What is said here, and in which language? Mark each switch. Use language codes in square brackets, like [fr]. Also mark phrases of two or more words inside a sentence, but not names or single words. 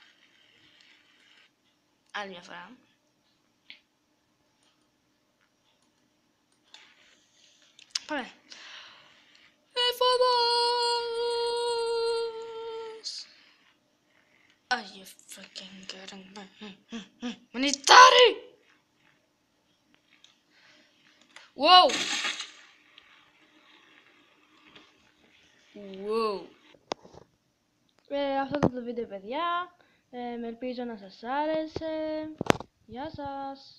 [el] Άλλη μια φορά. Πάμε. Εφόδος. [en] Are you freaking kidding me? [el] Μανιτάρι! Wow! Wow! Αυτό ήταν το βίντεο, παιδιά. Ελπίζω να σας άρεσε. Γεια σας!